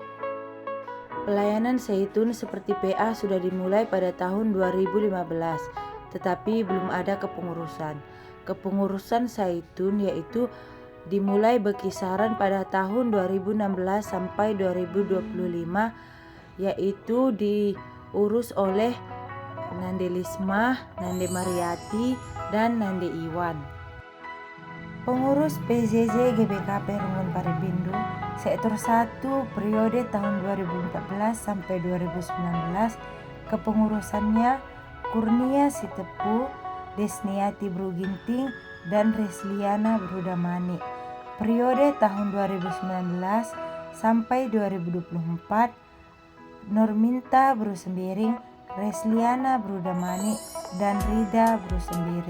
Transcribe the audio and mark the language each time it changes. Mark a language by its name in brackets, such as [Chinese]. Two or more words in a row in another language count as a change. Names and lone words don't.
[Indonesian] Pelayanan Zaitun seperti PA sudah dimulai pada tahun 2015 tetapi belum ada kepengurusan. Kepengurusan Zaitun yaitu dimulai berkisaran pada tahun 2016 sampai 2025 yaitu diurus oleh Nande Lismah, Nande Mariati, dan Nande Iwan. Pengurus PJJ GBKP Runggun Paribindu Sektor 1 periode tahun 2014 sampai 2019 kepengurusannya Kurnia Sitepu, Desniati Bro Ginting, dan Resliana Bro Damani. Periode tahun 2019 sampai 2024 Norminta Bro Sembiring, Resliana Bro Damani, dan Rida Bro Sembiring.